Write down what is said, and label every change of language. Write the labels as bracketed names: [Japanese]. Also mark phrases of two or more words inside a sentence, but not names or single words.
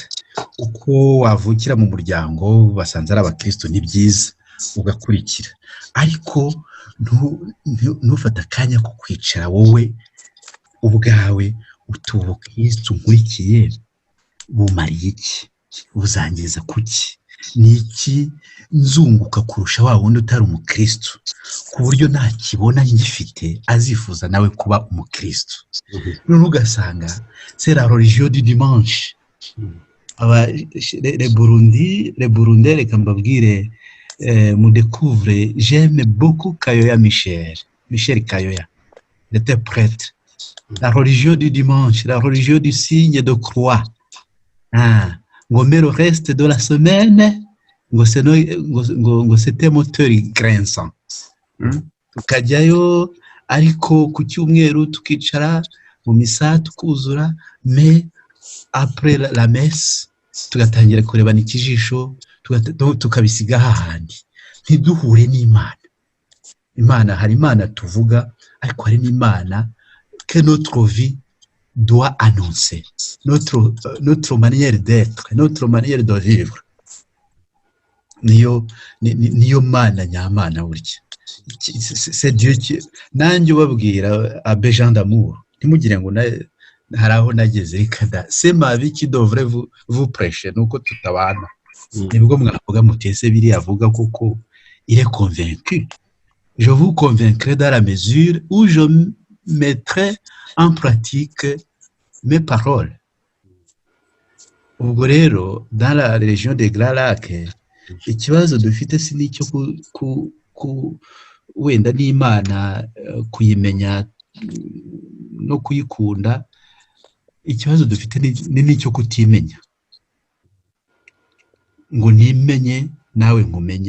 [Kinyarwanda] Uko wavukira mu muryango basanze ari abakristo ni byiza, ugakurikira, ariko ntufate akanya ko kwicara wowe ubwawe utuba Kristo nkurikiye, bumariye iki, buzangiriza kuki, ni iki nzunguka kurusha wa wundi utari umukristo, ku buryo ntakibona ngifite azifuza nawe kuba umukristo. None ugasanga [French] c'est la religion du dimanche. Les Burundais, [Kinyarwanda] reka mbabwire, mu [French] découvre, j'aime beaucoup Kayoya Michel Kayoya, il était prêtre. La religion du dimanche, la religion du signe de croix. Ngo mais le reste de la semaine, ngo c'était moteur grinçant. [Kinyarwanda] Tukajyayo, ariko ku cyumweru tukicara mu misa tukuzura, [French] mais après la messe [Kinyarwanda] tugatangira kurebana ikijisho, tukabisiga hahandi, ntiduhure n'Imana. Imana, hari Imana tuvuga, ariko hari n'Imana [French] que notre vie doit annoncer, notre manière d'être, notre manière de vivre. [Kinyarwanda] Niyo Mana nyamana burya. [French] C'est Dieu qui, [Kinyarwanda] nanjye ubabwira Abbé Jean d'Amour, ntimugire ngo hari aho nageze, [French] kada c'est ma vie qui devrait vous prêcher, [Kinyarwanda] nuko tutabana. Nibwo mwavuga mutese biri avuga koko, [French] il est convaincu. Je vous convaincrai dans la mesure où je mettrai en pratique mes paroles. [Kinyarwanda] Ubwo rero [French] dans la région de Grands Lacs, [Kinyarwanda] ikibazo dufite si n'icyo wenda n'Imana kuyimenya no kuyikunda, ikibazo dufite ni n'icyo kutimenya, ngo nimenye nawe nkumenye.